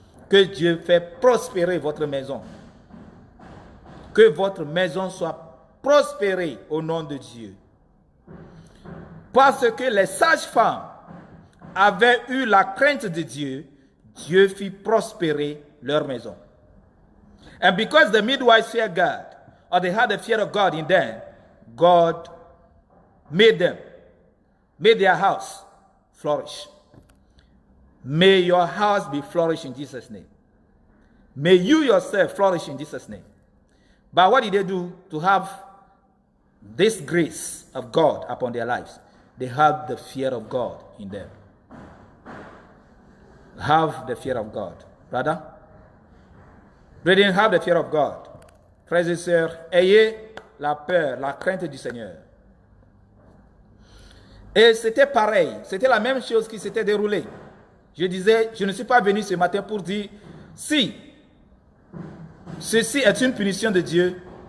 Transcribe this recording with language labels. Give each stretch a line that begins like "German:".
French: Que Dieu fait prospérer votre maison. Que votre maison soit prospérée au nom de Dieu. Parce que les sages femmes avaient eu la crainte de Dieu, Dieu fit prospérer leur maison.
English: And because the midwives feared God, or they had the fear of God in them, God made their house flourish. May your house be flourished in Jesus' name. May you yourself flourish in Jesus' name. But what did they do to have this grace of God upon their lives? They have the fear of God in them. Have the fear of God. Brother? Brethren, have the fear of God.
French: Frères et sœurs, ayez la peur, la crainte du Seigneur. Et c'était pareil, c'était la même chose qui s'était déroulée. Je disais, je ne suis pas venu ce matin pour dire, si ceci est une punition de Dieu,